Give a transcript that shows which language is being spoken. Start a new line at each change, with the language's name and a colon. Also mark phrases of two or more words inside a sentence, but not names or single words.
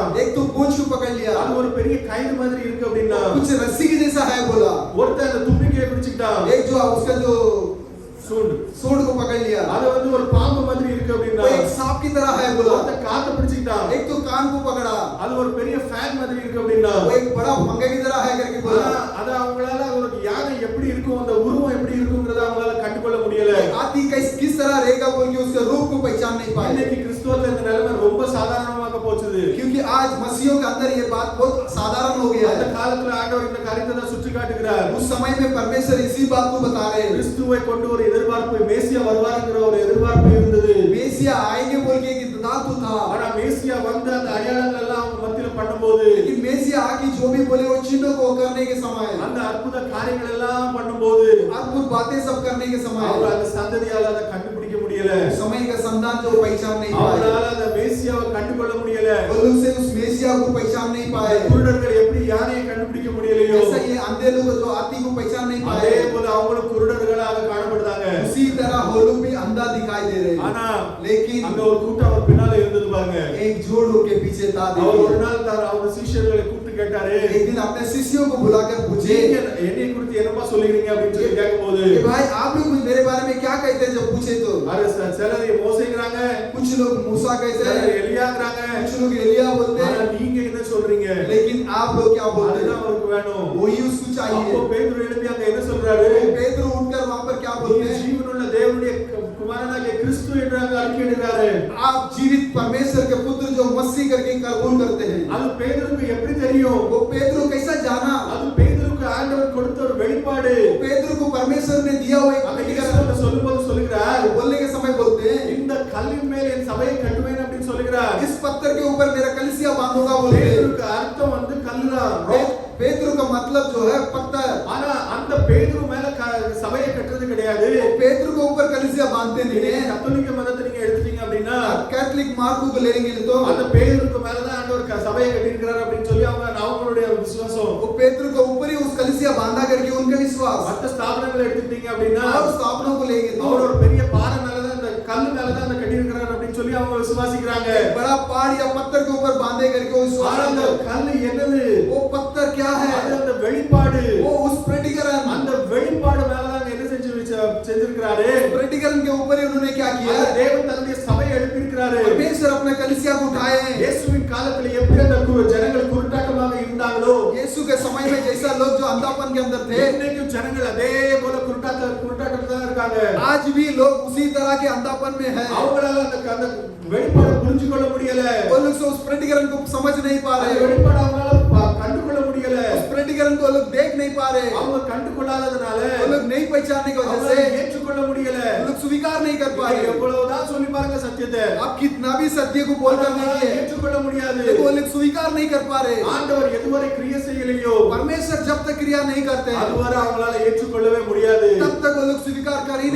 Hindi: एक तो पूंछ को पकड़ लिया,
Tamil: அது ஒரு பெரிய கயிறு மாதிரி இருக்கு அப்படின்னா
Hindi: कुछ रस्सी के जैसा है बोला।
Tamil: ஒருத்தன் அந்த தும்பிக்கையை பிடிச்சிட்டான்.
Hindi: एक जो उसका जो सूंड को पकड़ लिया,
Tamil: அது வந்து ஒரு பாம்பு மாதிரி இருக்கு அப்படின்னா
Hindi: वो एक सांप की तरह है बोला।
Tamil: ஒருத்தன் காத்தை பிடிச்சிட்டான்.
Hindi: एक तो कान को पकड़ा,
Tamil: அது ஒரு பெரிய ஃபேன் மாதிரி இருக்கு அப்படின்னா
Hindi: वो एक बड़ा पंगे की तरह है करके बोला।
Tamil: அது அவங்களால ஒரு யானை எப்படி இருக்கும், அந்த உருவம் எப்படி இருக்கும்ங்கறத அவங்களால கண்டுகொள்ள முடியல.
Hindi: हाथी किस तरह रहेगा बोल के उसके रूप को पहचान नहीं पाए।
Tamil: இன்னைக்கு கிறிஸ்துவத்துல இந்த நிலைமை ரொம்ப சாதாரணமாக போச்சுது.
Hindi: क्योंकि आज मसीहों के अंदर ये बात बहुत साधारण हो गया
Tamil: அந்த
Hindi: है।
Tamil: காலத்துல ஆண்டவர் இந்த காரியத்தை தான் சுட்டி காட்டுகிறார்.
Hindi: उस समय में परमेश्वर इसी बात को बता रहे हैं।
Tamil: கிறிஸ்துவை கொண்டு ஒரு எதிர்பார்ப்பு, மேசியா வருவார்ங்கிற ஒரு எதிர்பார்ப்பு இருந்தது.
Hindi: मेसिया आएंगे बोल के एक इंतजार तो था,
Tamil: ஆனா மேசியா வந்து அந்த அடையாளங்கள் எல்லாம் அவங்க மத்தியில பண்ணும்போது,
Hindi: लेकिन मेसिया आके जो भी बोले वो चिन्ह को करने के समय,
Tamil: அந்த அற்புத காரியங்கள் எல்லாம் பண்ணும்போது
Hindi: अद्भुत बातें सब करने के समय,
Tamil: அவங்க அந்த சந்ததியால அதை கண்டுபிடிக்க முடியல.
Hindi: समय का संतान जो पहचान नहीं पाए,
Tamil: அவங்களால அந்த மேசியாவை கண்டுகொள்ள முடியல.
Hindi: वो लोग से उस मेसिया को पहचान नहीं पाए।
Tamil: குருடர்கள் எப்படி யானையை கண்டுபிடிக்க முடியலையோ,
Hindi: ऐसा ये अंधे लोग जो हाथी को पहचान नहीं
Tamil: அதே
Hindi: पाए,
Tamil: போல அவங்களும் குருடர்களாக காணப்படுறாங்க.
Hindi: उसी तरह वो लोग भी अंधा दिखाई दे रहे हैं।
Tamil: ஆனா
Hindi: लेकिन
Tamil: அங்க ஒரு கூட்டம் அவர் பின்னால இருந்தது பாருங்க.
Hindi: एक जोड़ उनके पीछे था।
Tamil: அவர் ஒரு
Hindi: देखिए,
Tamil: நாள் தான் அவங்க சீஷர்களை கூப்பிட்டு கேட்டாரு,
Hindi: एक दिन अपने शिष्यों को बुलाकर पूछे
Tamil: நீங்க என்னை குறித்து என்னமா சொல்லுவீங்க அப்படின்னு சொல்லி கேட்கும்போது,
Hindi: कि भाई आप लोग मेरे बारे में क्या कहते हैं? जब पूछे तो
Tamil: அது சிலர் மோசேங்கிறாங்க,
Hindi: कुछ लोग मूसा कहते
Tamil: சிலர்
Hindi: हैं,
Tamil: எலியாங்கிறாங்க.
Hindi: कुछ लोग एलिया बोलते
Tamil: ஆனா
Hindi: हैं,
Tamil: நீங்க என்ன சொல்றீங்க?
Hindi: लेकिन आप लोग क्या बोलते
Tamil: அதுதான்
Hindi: हैं?
Tamil: அவருக்கு வேணும்.
Hindi: वही उसको
Tamil: அப்போ
Hindi: चाहिए।
Tamil: பேதுரு எழுப்பி அங்க என்ன சொல்றாரு?
Hindi: पेत्र उठकर वहां पर क्या बोलते
Tamil: நீங்க
Hindi: हैं?
Tamil: ஜீவனுள்ள தேவனுடைய குமாரனாகிய கிறிஸ்து என்று அங்க அறிக்கையிடுறாரு.
Hindi: आप जीवित परमेश्वर के पुत्र जो मसीह करके कबूल करते हैं।
Tamil: அது பேதுருக்கு எப்படி தெரியும்?
Hindi: वो पेत्र कैसा जाना?
Tamil: அது பேதுருக்கு ஆண்டவர் கொடுத்த ஒரு வெளிப்பாடு.
Hindi: पेत्र को परमेश्वर ने दिया हुआ
Tamil: அந்த
Hindi: एक
Tamil: இயேசுவை சொல்லும்போது சொல்லுகிறார்,
Hindi: बोलने के समय बोलते हैं,
Tamil: இந்த கல்லின் மேல் என் சபையை கட்டுவேன் அப்படின்னு சொல்லுகிறார்.
Hindi: इस पत्थर के ऊपर मेरा कलीसिया बांधूंगा बोलते हैं।
Tamil: பேதுருக்கு அர்த்தம் வந்து கல்லுதான்.
Hindi: पेत्र का मतलब जो है पत्थर।
Tamil: ஆனா அந்த பேதுரு மேல சபையை கட்டுறது கிடையாது.
Hindi: पेत्र को ऊपर कलीसिया बांधते नहीं है।
Tamil: கத்தோலிக்க மதத்தை நீங்க எடுத்துட்டீங்க அப்படின்னா,
Hindi: कैथोलिक मार्ग को लेंगे तो
Tamil: அந்த பேதுருக்கு மேலதான் ஆண்டவர் சபையை கட்டியிருக்கிறார் அப்படின்னு சொல்லி அவங்களுடைய விசுவாசம்.
Hindi: वो पेत्र को ऊपर ही उस कलीसिया बांधा करके उनका विश्वास।
Tamil: மற்ற ஸ்தாபனங்களை எடுத்துட்டீங்க அப்படின்னா,
Hindi: और स्थापना को लेंगे तो
Tamil: அவர் ஒரு பெரிய பாறை மேலதான் அந்த கல்லு மேலதான் அந்த கட்டியிருக்கிறார் அப்படின்னு சொல்லி அவங்க விசுவாசிக்கிறாங்க.
Hindi: बड़ा पहाड़ या पत्थर के ऊपर बांधे करके वो विश्वास
Tamil: ஆனா அந்த
Hindi: करते हैं।
Tamil: கல்லு என்னது?
Hindi: वो पत्थर क्या
Tamil: அது
Hindi: है?
Tamil: அந்த வெளிப்பாடு.
Hindi: वो उस प्रतिकरण
Tamil: அந்த வெளிப்பாடு மேலதான் என்ன செஞ்சிருக்கிறாரு?
Hindi: प्रतिकरण के ऊपर ही उन्होंने क्या किया?
Tamil: அந்த தேவன் தன்னுடைய சபையை எழுப்பியிருக்கிறாரு.
Hindi: परमेश्वर अपने कलीसिया को उठाए हैं।
Tamil: இயேசுவின் காலத்துல எப்படி அந்த ஜனங்கள் குருட்டாட்டமாக இருந்தாங்களோ,
Hindi: यीशु के समय में जैसा लोग जो अंधापन के अंदर थे,
Tamil: இன்னைக்கும் ஜனங்கள் அதே போல குருட்டாட்டத்துல தான் இருக்காங்க.
Hindi: आज भी लोग उसी तरह के अंधापन में है।
Tamil: அவங்களால அந்த வெளிப்பாடு புரிஞ்சு கொள்ள முடியல.
Hindi: वो लोग से उस प्रतिकरण को समझ नहीं पा
Tamil: அந்த
Hindi: रहे,
Tamil: வெளிப்பாடு அவங்களால கண்டு கொள்ள முடியல.
Hindi: उस प्रतिकरण को लोग देख नहीं पा रहे,
Tamil: அவங்க கண்டு கொள்ளாததுனால
Hindi: वो लोग नहीं पहचानने की वजह
Tamil: அவங்களால
Hindi: से
Tamil: ஏற்றுக்கொள்ள முடியல.
Hindi: वो लोग स्वीकार नहीं कर पा
Tamil: நீங்க
Hindi: रहे।
Tamil: எவ்வளவுதான் சொல்லி பாருங்க சத்தியத்தை,
Hindi: आप कितना भी सत्य को बोल कर
Tamil: அவங்களால
Hindi: देखिए,
Tamil: ஏற்றுக்கொள்ள முடியாது.
Hindi: लेकिन वो लोग स्वीकार नहीं कर पा रहे।
Tamil: ஆண்டவர் எதுவரை கிரியை செய்யலையோ
Hindi: परमेश्वर जब तक क्रिया नहीं करते हैं,
Tamil: அதுவரை அவங்களால ஏற்றுக்கொள்ளவே முடியாது.
Hindi: तब तक वो लोग स्वीकार कर ही नहीं